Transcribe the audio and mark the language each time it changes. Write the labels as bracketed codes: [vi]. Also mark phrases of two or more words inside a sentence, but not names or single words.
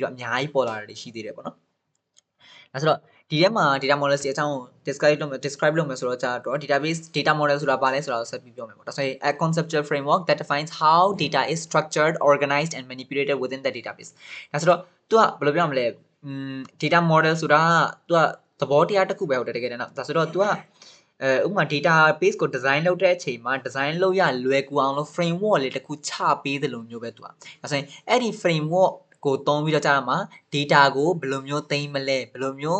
[my] တော့အများကြီးပေါ်လာတာရှိသေးတယ်ပေါ့နော်ဒါဆိုတော့ဒီထဲမှာ [en] data models [my] တွေအကြောင်း describe လုပ်မယ်ဆိုတော့ [en] database data model [my] ဆိုတာဘာလဲဆိုတာကိုဆက်ပြီးပြောမယ်ပေါ့ဒါဆိုရင် [en] a conceptual framework that defines how data is structured organized and manipulated within the database [my] ဒါဆိုတော့သူကဘယ်လိုပြောမလဲ [en] data model [my] ဆိုတာသူကသဘောတရားတစ်ခုပဲ ဟုတ်တယ်တကယ်တမ်းဒါဆိုတော့သူကဥပမာ database ကို design လုပ်တဲ့အချိန်မှာ design လုပ်ရလွယ်ကူအောင်လို့ framework လေးတစ်ခုချပေးတယ်လို့မျိုးပဲသူကဒါဆိုရင်အဲ့ဒီ framework ကိုသုံးပြီးတော့ကြာမှာ data ကိုဘယ်လိုမျိုးသိမ်းမလဲဘယ်လိုမျိုး